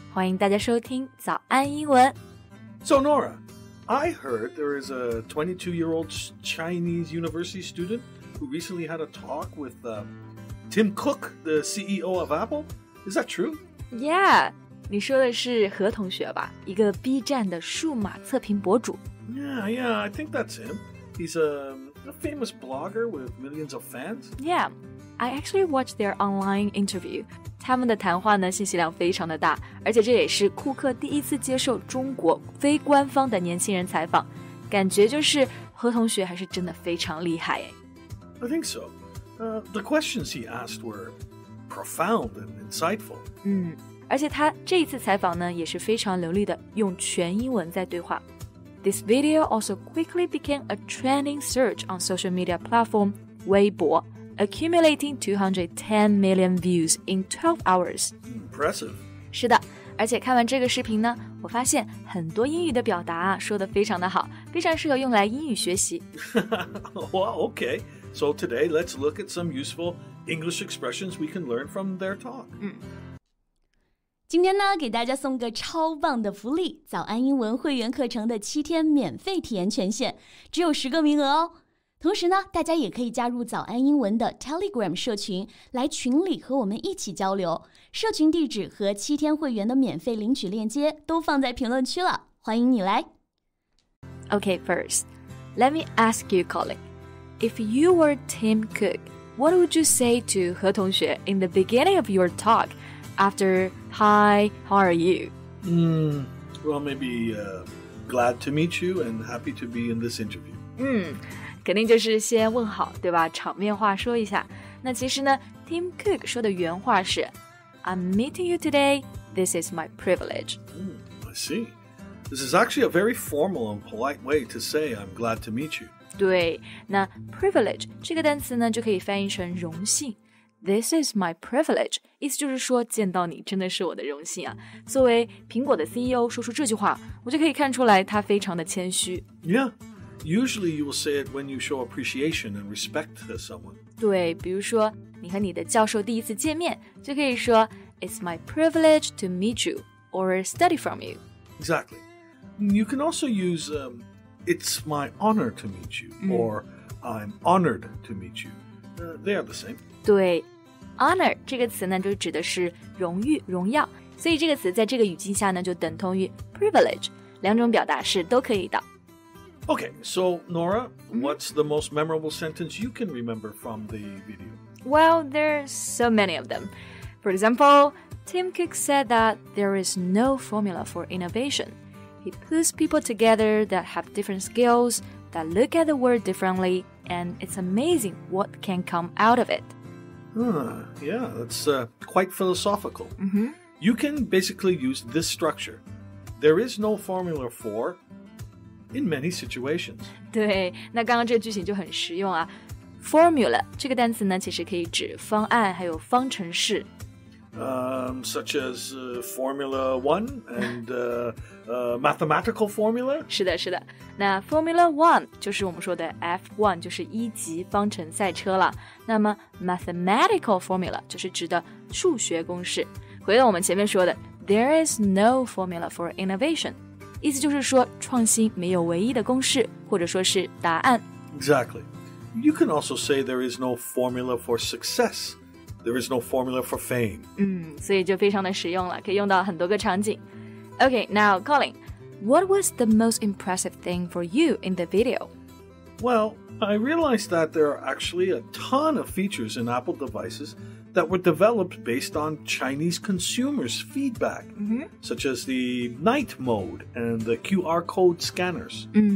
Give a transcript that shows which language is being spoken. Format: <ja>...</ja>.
<zh>欢迎大家收听早安英文。</zh> <en>So, Nora, I heard there is a 22-year-old Chinese university student who recently had a talk with Tim Cook, the CEO of Apple. Is that true?</en> <zh>Yeah, 你说的是何同学吧？一个 B 站的数码测评博主。</zh> <en>Yeah, I think that's him. He's a famous blogger with millions of fans. Yeah, I actually watched their online interview.</en> <zh>他们的谈话呢，信息量非常的大，而且这也是库克第一次接受中国非官方的年轻人采访，感觉就是何同学还是真的非常厉害诶。</zh> <en>I think so. The questions he asked were profound and insightful.</en> <zh>而且他这一次采访呢，也是非常流利的用全英文在对话。</zh> <en>This video also quickly became a trending search on social media platform 微博 accumulating 210 million views in 12 hours. Impressive.</en> <zh>是的，而且看完这个视频呢，我发现很多英语的表达说得非常的好，非常适合用来英语学习。</zh> <en>Well, okay. So today, let's look at some useful English expressions we can learn from their talk.</en> <zh>今天呢，给大家送个超棒的福利，早安英文会员课程的7天免费体验权限，只有10个名额哦。同时呢，大家也可以加入早安英文的 Telegram 社群，来群里和我们一起交流。社群地址和7天会员的免费领取链接都放在评论区了，欢迎你来。</zh> <en>Okay, first, let me ask you, Colin. If you were Tim Cook, what would you say to 何同学 in the beginning of your talk after, hi, how are you? Well, maybe glad to meet you and happy to be in this interview.</en> <zh>肯定就是先问好，对吧？场面话说一下。那其实呢 Tim Cook 说的原话是</zh> <en>I'm meeting you today. This is my privilege. I see. This is actually a very formal and polite way to say I'm glad to meet you.</en> <zh>对，那 privilege 这个单词呢，就可以翻译成荣幸。</zh> <en>This is my privilege，</en> <zh>意思就是说见到你真的是我的荣幸啊。作为苹果的 CEO 说出这句话，我就可以看出来他非常的谦虚。</zh> <en>Yeah, usually you will say it when you show appreciation and respect to someone.</en> <zh>对，比如说你和你的教授第一次见面，就可以说</zh> <en>It's my privilege to meet you or study from you. Exactly. You can also use It's my honor to meet you or I'm honored to meet you. They are the same.</en> <zh>对，honor 这个词呢，就指的是荣誉、荣耀，所以这个词在这个语境下呢，就等同于 privilege， 两种表达式都可以的。</zh> <en>Okay, so Nora, what's the most memorable sentence you can remember from the video? Well, there's so many of them. For example, Tim Cook said that there is no formula for innovation. He puts people together that have different skills, that look at the world differently, and it's amazing what can come out of it. Yeah, that's quite philosophical. You can basically use this structure. There is no formula for in many situations.</en> <zh>对，那刚刚这个句型就很实用啊。Formula 这个单词呢，其实可以指方案，还有方程式。</zh> <en>Such as Formula 1 and mathematical formula?</en> <zh>是的，是的。那 Formula 1 就是我们说的 F1， 就是1级方程赛车了。那么 mathematical formula 就是指的数学公式。回到我们前面说的</zh> <en>There is no formula for innovation，</en> <zh>意思就是说创新没有唯一的公式，或者说是答案。</zh> <en>Exactly. You can also say there is no formula for success.There is no formula for fame.</en> <zh>所以就非常的实用了，可以用到很多个场景。</zh> <en>Okay, now Colin, what was the most impressive thing for you in the video? Well, I realized that there are actually a ton of features in Apple devices that were developed based on Chinese consumers' feedback, such as the night mode and the QR code scanners.</en>